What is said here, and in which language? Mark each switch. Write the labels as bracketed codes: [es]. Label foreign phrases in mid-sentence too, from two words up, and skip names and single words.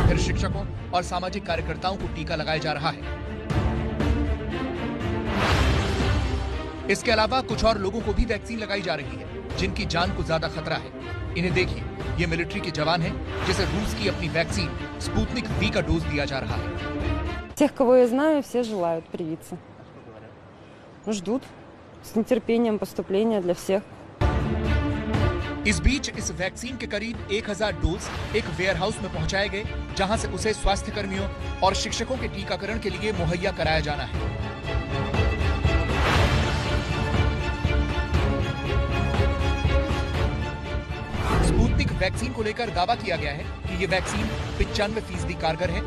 [hi] फिर शिक्षकों और सामाजिक कार्यकर्ताओं को टीका लगाया जा रहा है। इसके अलावा कुछ और लोगों को भी वैक्सीन लगाई जा रही है जिनकी जान को ज्यादा खतरा है। इन्हें देखिए, ये मिलिट्री के जवान हैं जिसे रूस की अपनी वैक्सीन स्पुतनिक वी का डोज दिया जा रहा है। [ru] Тех, кого я знаю, все желают привиться. Ждут с нетерпением поступления для всех. [hi] इस बीच इस वैक्सीन के करीब 1000 डोज एक वेयरहाउस में पहुंचाए गए, जहां से उसे स्वास्थ्य कर्मियों और शिक्षकों के टीकाकरण के लिए मुहैया कराया जाना है। स्पुतनिक वैक्सीन को लेकर दावा किया गया है कि ये वैक्सीन 95% कारगर है।